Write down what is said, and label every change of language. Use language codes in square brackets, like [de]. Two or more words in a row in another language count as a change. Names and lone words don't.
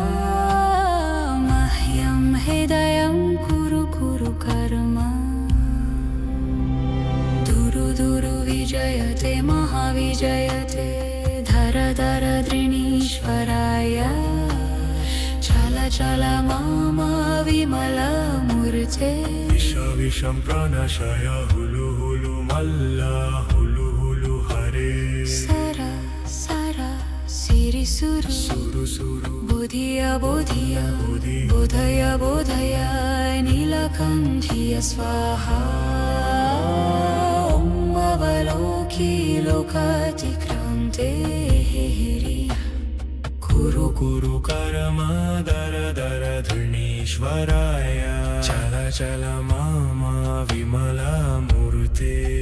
[sa] मह्यं हृदयं कुरु कुरु कर्म धुरु धुरु विजयते महाविजयते धर धर धृणीश्वराय चल चल मामा विमला मूर्ते विषं प्रणशय हुलु हुलु मल्ल हुलु हुलु हरे सर सर सिरि सुरु सुरु सुरु बोधिय बोधिय बोधय बोधय नीलकण्ठीय स्वाहा ॐ अवलोकी लोकातिक्रान्तेः कुरु कुरु कर्म दर दर धृणीश्वराय चल चल मामा विमला मूर्ते